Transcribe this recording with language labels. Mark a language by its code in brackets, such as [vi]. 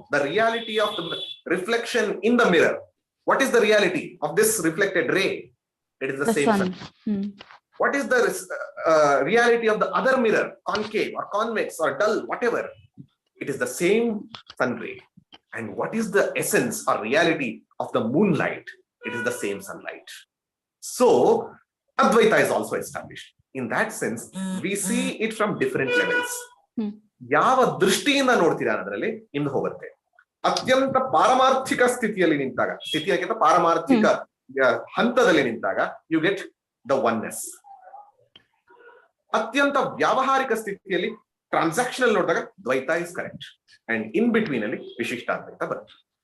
[en] The reality of the reflection in the mirror. What is the reality of this reflected ray? It is the same sun. What is the reality of the other mirror, concave or convex or dull, whatever? It is the same sun ray. And what is the essence or reality of the moonlight? It is the same sunlight. So Advaita is also established. In that sense, we see it from different levels. [kn] ಯಾವ ದೃಷ್ಟಿಯಿಂದ ನೋಡ್ತೀರಾ ಅನ್ನೋದ್ರಲ್ಲಿ ಇನ್ನು ಹೋಗುತ್ತೆ. ಅತ್ಯಂತ ಪಾರಮಾರ್ಥಿಕ ಸ್ಥಿತಿಯಲ್ಲಿ ನಿಂತಾಗ, ಸ್ಥಿತಿಯಕ್ಕಿಂತ ಪಾರಮಾರ್ಥಿಕ ಹಂತದಲ್ಲಿ ನಿಂತಾಗ [en] You get the oneness. [kn] ಅತ್ಯಂತ ವ್ಯಾವಹಾರಿಕ ಸ್ಥಿತಿಯಲ್ಲಿ ಟ್ರಾನ್ಸಾಕ್ಷನಲ್ ನೋಡಿದಾಗ ದ್ವೈತ [en] is correct, and in between [kn] ಅಲ್ಲಿ ವಿಶಿಷ್ಟ ಅದ್ವೈತ ಬರುತ್ತೆ.